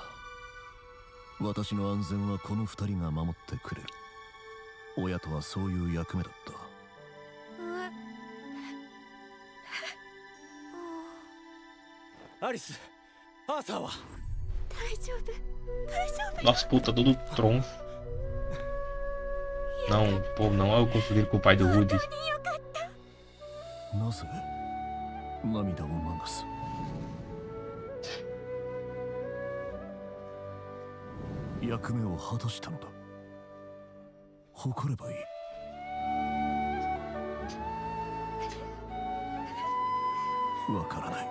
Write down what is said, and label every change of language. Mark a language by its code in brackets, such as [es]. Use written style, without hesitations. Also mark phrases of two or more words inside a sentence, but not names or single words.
[ja] 私の安全はこの二人が守ってくれる。親とはそういう役目だった。アリス、アーサーは大丈夫大丈夫 [pt] Nossa, puta, todo tronco. Não, pô, não é o confundir com o pai do Rudy. [ja] なぜ涙を流す。役目を果たしたのだ。誇ればいい。わからない。